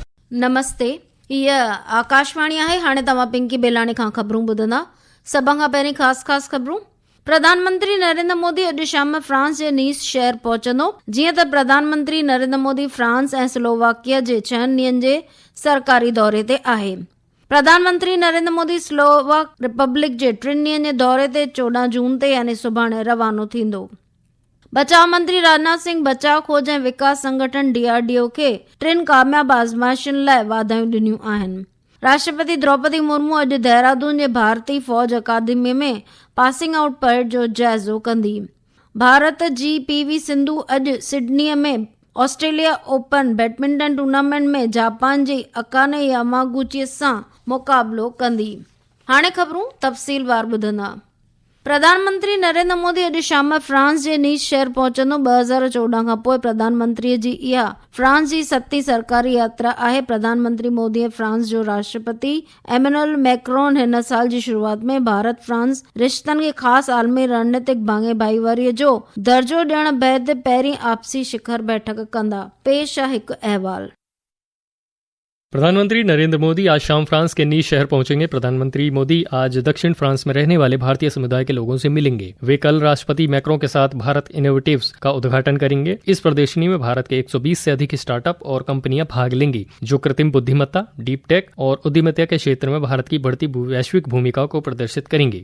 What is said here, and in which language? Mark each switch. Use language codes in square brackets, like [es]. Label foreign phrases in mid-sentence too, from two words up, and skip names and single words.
[hi] नमस्ते। यह आकाशवाणी है। [sd] हाणे तव्हां पिंकी बेलाणी खां ख़बरूं ॿुधंदा। सभ खां पहिरीं ख़ास ख़बरूं। प्रधानमंत्री नरेंद्र मोदी अॼु शाम फ्रांस जे नीस शहर पहुचंदो। जीअं त प्रधानमंत्री नरेंद्र मोदी फ्रांस ऐं स्लोवाकिया जे 6 ॾींहनि जे सरकारी दौरे ते आहे। प्रधानमंत्री नरेंद्र मोदी स्लोवाक रिपब्लिक जे 3 ॾींहनि जे दौरे ते 14 जून ते यानी सुभाणे रवानो थींदो। बचाव मंत्री राजनाथ सिंह बचाव खोज ऐं विकास संगठन DRDO खे 3 कामयाब आज़माइशुनि लाइ वाधायूं ॾिनियूं आहिनि। राष्ट्रपति द्रौपदी मुर्मू अॼु देहरादून जे भारतीय फौज अकादमी में [en] passing out parade [sd] जो जाइज़ो कंदी। भारत जी PV सिंधु अॼु सिडनीअ में ऑस्ट्रेलिया ओपन बैडमिंटन टूर्नामेंट में जापान जी अकाने यामागुची सां मुक़ाबलो कंदी। हाणे ख़बरूं तफ़सीलवार ॿुधंदा। प्रधानमंत्री नरेंद्र मोदी अॼु शाम फ्रांस जे नीस शहर पहुचंदो। 2014 खां पोइ प्रधानमंत्री जी इहा फ्रांस जी 7वीं सरकारी यात्रा आहे। प्रधानमंत्री मोदी फ्रांस जो राष्ट्रपति एमेनुअल मैक्रोन हिन साल जी शुरूआत में भारत फ्रांस रिश्तनि खे ख़ासि आलमी रणनीतिक भाङे भाईवारीअ जो दर्जो ॾियण बैदि पहिरीं आपसी शिखर बैठक कंदा। पेश आहे हिकु अहवाल। [hi] प्रधानमंत्री नरेंद्र मोदी आज शाम फ्रांस के नीस शहर पहुंचेंगे। प्रधानमंत्री मोदी आज दक्षिण फ्रांस में रहने वाले भारतीय समुदाय के लोगों से मिलेंगे। वे कल राष्ट्रपति मैक्रों के साथ भारत इनोवेटिव्स का उद्घाटन करेंगे। इस प्रदर्शनी में भारत के 120 से अधिक स्टार्टअप और कंपनियां भाग लेंगी, जो कृत्रिम बुद्धिमत्ता, [en] deep tech [hi] और उद्यमिता के क्षेत्र में भारत की बढ़ती वैश्विक भूमिका को प्रदर्शित करेंगे।